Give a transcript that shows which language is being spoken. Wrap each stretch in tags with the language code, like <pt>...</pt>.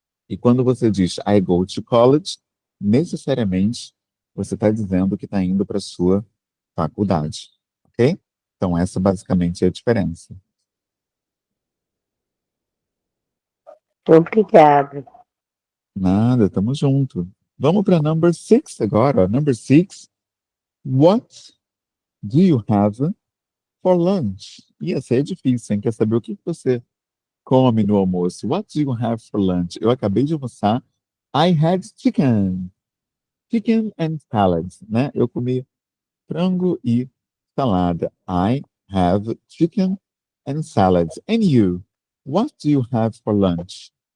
<pt>E quando você diz I go to college, necessariamente você está dizendo que está indo para a sua faculdade, ok? Então, essa basicamente é a diferença. Obrigada. Nada, tamo junto. Vamos para number 6 agora.</pt> <en>Number 6. What do you have for lunch?</en> <pt>E essa é difícil, hein? Quer saber o que você come no almoço?</pt> <en>What do you have for lunch? Eu acabei de almoçar. I had chicken. Chicken and salad, né?</en> <pt>Eu comi frango e salada.</pt> <en>I have chicken and salad. And you? What do you have for lunch?</en>